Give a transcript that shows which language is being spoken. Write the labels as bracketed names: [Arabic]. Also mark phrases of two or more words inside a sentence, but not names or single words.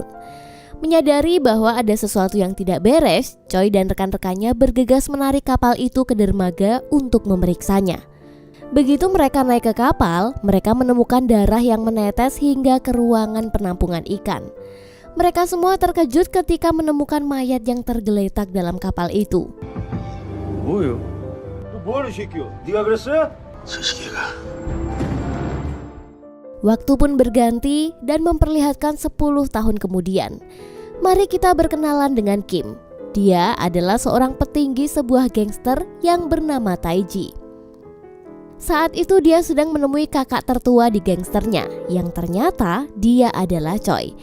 [Indonesian] Menyadari bahwa ada sesuatu yang tidak beres, Choi dan rekan-rekannya bergegas menarik kapal itu ke dermaga untuk memeriksanya. Begitu mereka naik ke kapal, mereka menemukan darah yang menetes hingga ke ruangan penampungan ikan. Mereka semua terkejut ketika menemukan mayat yang tergeletak dalam kapal itu. [Korean] 뭐요? 뭐하는 새끼야? 네가 그랬어요? 저 새끼가. [Indonesian] Waktu pun berganti dan memperlihatkan 10 tahun kemudian. Mari kita berkenalan dengan Kim. Dia adalah seorang petinggi sebuah gangster yang bernama Taiji. Saat itu dia sedang menemui kakak tertua di gangsternya, yang ternyata dia adalah Choi.